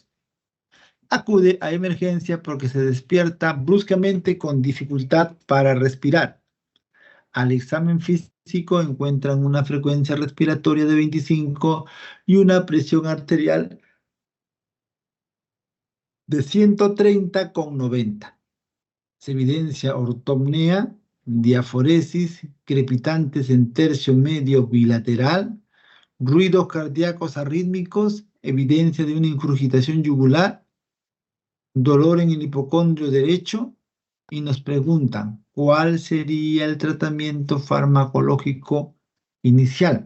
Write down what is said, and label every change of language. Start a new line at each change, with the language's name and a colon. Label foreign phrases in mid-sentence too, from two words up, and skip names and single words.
Spanish: Acude a emergencia porque se despierta bruscamente con dificultad para respirar. Al examen físico encuentran una frecuencia respiratoria de 25 y una presión arterial de 130/90. Se evidencia ortopnea, diaforesis, crepitantes en tercio medio bilateral, ruidos cardíacos arrítmicos, evidencia de una ingurgitación yugular, dolor en el hipocondrio derecho, y nos preguntan cuál sería el tratamiento farmacológico inicial.